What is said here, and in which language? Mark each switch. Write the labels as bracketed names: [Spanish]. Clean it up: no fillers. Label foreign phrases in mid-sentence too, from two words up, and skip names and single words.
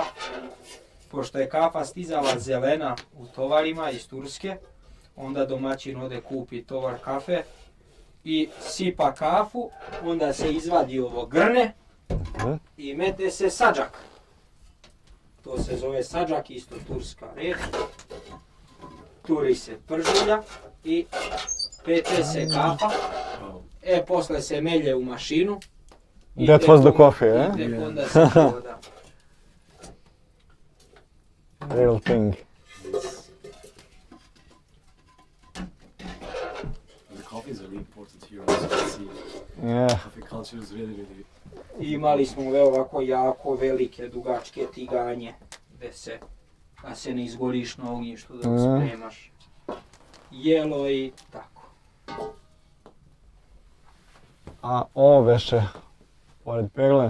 [Serbian] Pošto je kafa stizala zelena u tovarima iz Turske, onda domaćin ode kupi tovar kafe i sipa kafu, onda se izvadi ovo grne i mete se sadžak. To se zove sadžak, isto turska riječ. Turi se pržulja i peče se kafa, posle se melje u mašinu. [English] That was the coffee, eh? [Serbian] I tek onda se proda. [English] Real thing. The coffee is really important here also to see. Yeah. Coffee culture is really [Serbian] Imali smo ovako jako velike, dugačke tiganje, da se ne izgoriš na ognjištu, da spremaš jelo i tako. A ovo veše, pored pegle?